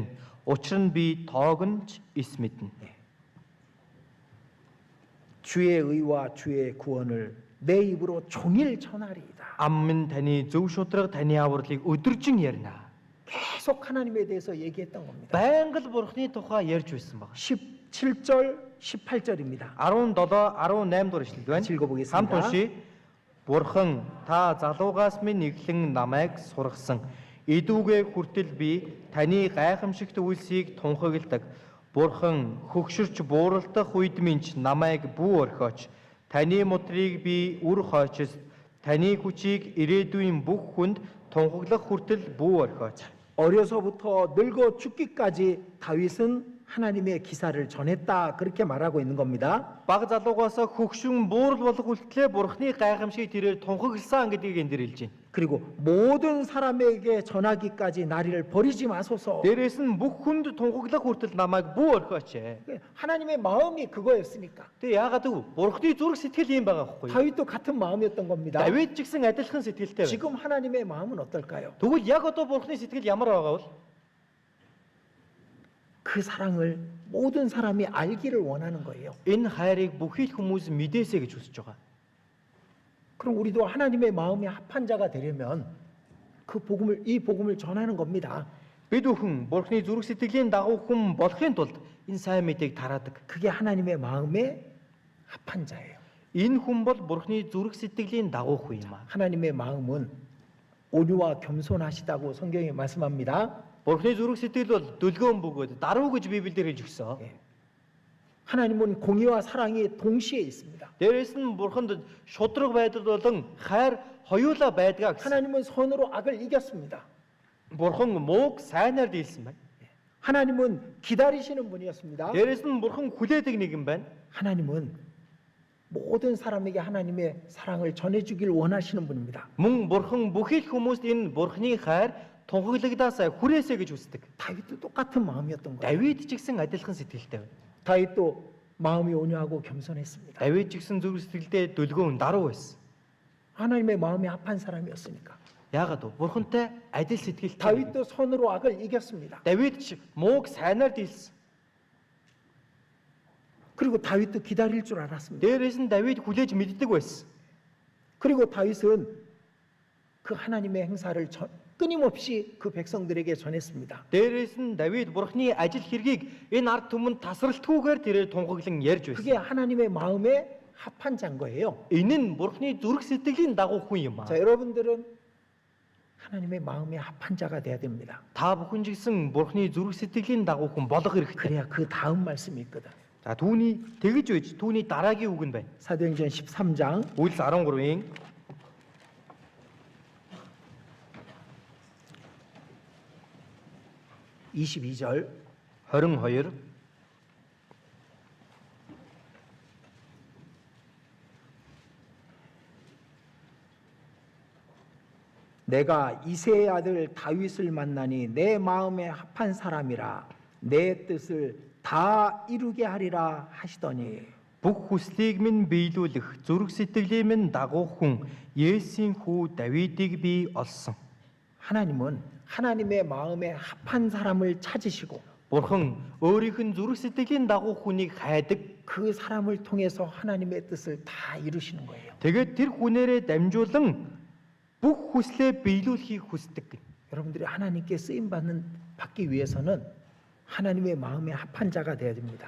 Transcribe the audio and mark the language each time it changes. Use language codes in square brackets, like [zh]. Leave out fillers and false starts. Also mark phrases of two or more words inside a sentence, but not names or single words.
[mn] Учир нь би тоогонч эс мэднэ. [ko] 주의 의와 주의 구원을 내 입으로 종일 전하리이다. [mn] Ам минь таны зөв шударга, таны авралыг өдөржин ярина. [ko] 계속 하나님에 대해서 얘기했던 겁니다. [mn] Байнга л Бурхны тухай ярьж байсан баг. [ko] 17절, 18절입니다. [mn] 17, 18 дугаар ишлэл байна. [ko] 같이 읽어보겠습니다. [mn] Хамт уншия. Бурхан та залуугаас минь нэглэн намайг сургасан. Идүүгээ хүртэл би таны гайхамшигт үйлсийг тунхагладаг. Бурхан хөгшөрч бууралдах үед минь намайг бүү орхиоч. Таны мотрыг би үр хойчос. Таны хүчийг ирээдүйн бүх хүнд тунхаглах хүртэл бүү орхиоч. [ko] 어려서부터 늙어 죽기까지 다윗은 하나님의 기사를 전했다 그렇게 말하고 있는 겁니다. [mn] Бага залуугаас хөгшин буурал болох үлтлээ Бурхны гайхамшиг тэрээр тунхагласан гэдгийг энэ дэр хэлж байна. [ko] 그리고 모든 사람에게 전하기까지 나를 버리지 마소서. [mn] Дээрээс нь бүх хүнд тунхаглах хүртэл намайг бүү орхиоч. [ko] 하나님의 마음이 그거였으니까. [mn] Тэг яагаад гэв? Бурхны зүрх сэтгэл юм байгаа байхгүй юу? [ko] 다윗도 같은 마음이었던 겁니다. [mn] Давид ч гэсэн адилхан сэтгэлтэй байна. [ko] 지금 하나님의 마음은 어떨까요? [mn] Тэгвэл яг одоо Бурхны сэтгэл ямар байгаа вэ? [ko] 그 사랑을 모든 사람이 알기를 원하는 거예요. [mn] Энэ хайрыг бүхий л хүмүүс мэдээсэй гэж хүсэж байгаа. [ko] 그럼 우리도 하나님의 마음이 합한 자가 되려면 이 복음을 전하는 겁니다. [mn] Бид бүхэн Бурхны зүрх сэтгэлийн дагуу хүн болохын тулд энэ сайн мэдээг тараадаг. [ko] 그게 하나님의 마음에 합한 자예요. [mn] Энэ хүн бол Бурхны зүрх сэтгэлийн дагуу хүн юм аа. [ko] 하나님의 마음은 온유와 겸손하시다고 성경이 말씀합니다. [mn] Бурхны зүрх сэтгэл бол дүлгөөн бөгөөд даруй гэж Библиэр хэлж өгсөн. [ko] 하나님은 공의와 사랑이 동시에 있습니다. [mn] Дээрээс нь Бурханд шудраг байдал болон хайр хоёулаа байдгаа гэсэн. [ko] 하나님은 선으로 악을 이겼습니다. [mn] Бурхан мууг сайнаар дийлсэн байна. [ko] 하나님은 기다리시는 분이었습니다. [mn] Дээрээс нь Бурхан хүлээдэг нэгэн байна. [ko] 하나님은 모든 사람에게 하나님의 사랑을 전해주길 원하시는 분입니다. [mn] Мөн Бурхан бүхий л хүмүүст энэ Бурханы хайр тунхаглагдаасаа хүрээсэй гэж хүсдэг. [ko] 다윗도 똑같은 마음이었던 거예요. [mn] Давид ч гэсэн адилхан сэтгэлтэй байна. [ko] 다윗도 마음이 온유하고 겸손했습니다. [mn] Давид ч гэсэн зүрх сэтгэлдээ дүлгөөн даруй байсан. [ko] 하나님의 마음이 합한 사람이었으니까. [mn] Яагаад вэ? Бурхантай адил сэтгэлтэй. [ko] 다윗도 선으로 악을 이겼습니다. [mn] Давид ч мууг сайнаар дийлсэн. [ko] 그리고 다윗도 기다릴 줄 알았습니다. [mn] Дээрээс нь Давид хүлээж мэддэг байсан. [ko] 그리고 다윗은 그 하나님의 행사를 끊임없이 그 백성들에게 전했습니다. [mn] Дээрээс нь Давид Бурханы ажил хэргийг энэ ард түмэнд тасралтгүйгээр тэрээр тунхаглан ярьж [ko] 그게 [mn] байсан. [ko] 하나님의 마음에 합한 자인 거예요. [mn] Энэ нь Бурханы зүрх сэтгэлийн дагуу хүн юм аа. [ko] 자, 여러분들은 하나님의 마음에 합한 자가 돼야 됩니다. [mn] Та бүхэн ч гэсэн Бурханы зүрх сэтгэлийн дагуу хүн болох хэрэгтэй. [ko] 그래야 그 다음 말씀이 있거든. [mn] За түүний тэгж байж түүний дараагийн үг нь байна. [ko] 사도행전 13장 [mn] Үйлс 13-ийн [ko] 13 22절 [mn] 22 [ko] 내가 이새의 아들 다윗을 만나니 내 마음에 합한 사람이라 내 뜻을 다 이루게 하리라 하시더니 [mn] бүх хүслийг минь биелүүлэх зүрх сэтгэлийг минь дагуух хүн Есүсийн хүү Давидыг би олсон. [ko] 하나님은 하나님의 마음에 합한 사람을 찾으시고 [mn] Бурхан өөрийнх нь зүрх сэтгэлийн дагуух хүнийг хайдаг. [ko] 그 사람을 통해서 하나님의 뜻을 다 이루시는 거예요. [mn] Тэгээд тэр хүнээрээ дамжуулан бүх хүслээ биелүүлэхийг хүсдэг. [ko] 여러분들이 하나님께 쓰임 받기 위해서는 하나님의 마음에 합한 자가 되어야 됩니다.